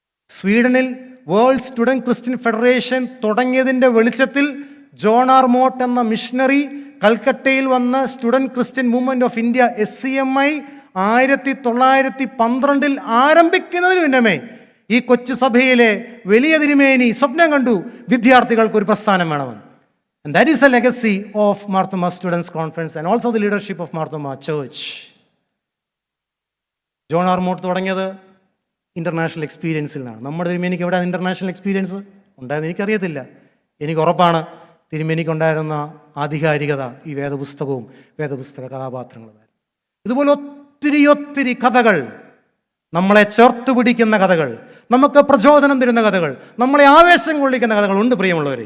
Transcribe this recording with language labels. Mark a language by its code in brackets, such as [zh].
[ml] സ്വീഡനിൽ world student Christian federation തുടങ്ങിയതിൻ്റെ വെളിച്ചത്തിൽ John R മോട്ട് എന്ന missionary കൽക്കട്ടയിൽ വന്ന് student Christian movement of India SCMI 1912 ആരംഭിക്കുന്നതിന് മുന്നമേ ഈ കൊച്ചു സഭയിലെ വലിയ തിരുമേനി സ്വപ്നം കണ്ടു വിദ്യാർത്ഥികൾക്ക് ഒരു പ്രസ്ഥാനം വേണമെന്ന്. [en] And that is a legacy of Marthoma Students' Conference and also the leadership of Marthoma Church. [ml] John R മോട്ട് തുടങ്ങിയത് ഇൻ്റർനാഷണൽ എക്സ്പീരിയൻസിൽ നിന്നാണ്. നമ്മുടെ തിരുമേനിക്ക് എവിടെ ഇൻ്റർനാഷണൽ എക്സ്പീരിയൻസ് ഉണ്ടായെന്ന് എനിക്കറിയത്തില്ല. എനിക്ക് ഉറപ്പാണ് തിരുമേനിക്കുണ്ടായിരുന്ന ആധികാരികത ഈ വേദപുസ്തകവും വേദപുസ്തക കഥാപാത്രങ്ങളുമായിരുന്നു. ഇതുപോലെ ഒത്തിരി കഥകൾ, നമ്മളെ ചേർത്ത് പിടിക്കുന്ന കഥകൾ, നമുക്ക് പ്രചോദനം തരുന്ന കഥകൾ, നമ്മളെ ആവേശം കൊള്ളിക്കുന്ന കഥകൾ ഉണ്ട് പ്രിയമുള്ളവരെ.